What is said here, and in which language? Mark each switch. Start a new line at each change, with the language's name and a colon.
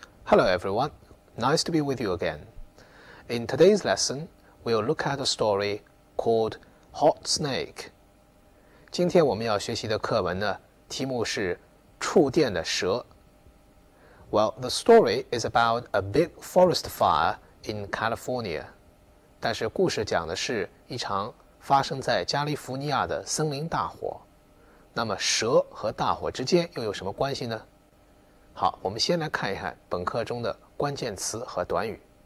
English: Hello everyone, nice to be with you again. In today's lesson, we'll look at a story called Hot Snake.
Chinese: 今天我们要学习的课文呢，题目是触电的蛇。
English: Well, the story is about a big forest fire in California.
Chinese: 但是故事讲的是一场发生在加利福尼亚的森林大火。那么蛇和大火之间又有什么关系呢？好，我们先来看一看本课中的关键词和短语。